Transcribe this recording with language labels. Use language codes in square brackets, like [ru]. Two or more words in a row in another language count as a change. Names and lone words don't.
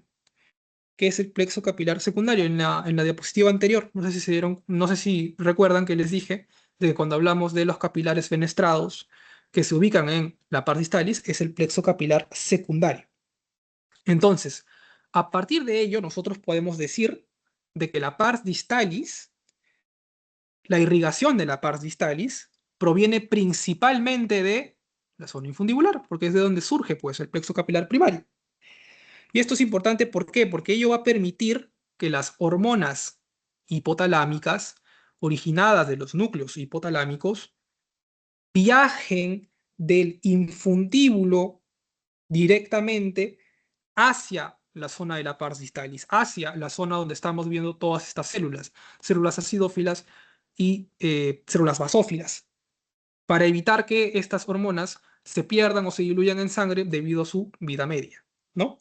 [es] Que es el plexo capilar secundario. En la diapositiva anterior, no sé si se dieron, no sé si recuerdan que les dije de que cuando hablamos de los capilares fenestrados que se ubican en la pars distalis, es el plexo capilar secundario. Entonces, a partir de ello, nosotros podemos decir de que la pars distalis, la irrigación de la pars distalis, proviene principalmente de la zona infundibular, porque es de donde surge pues, el plexo capilar primario. Y esto es importante, ¿por qué? Porque ello va a permitir que las hormonas hipotalámicas, originadas de los núcleos hipotalámicos, viajen del infundíbulo directamente hacia la zona de la pars distalis, hacia la zona donde estamos viendo todas estas células, células acidófilas y células basófilas, para evitar que estas hormonas se pierdan o se diluyan en sangre debido a su vida media, ¿no?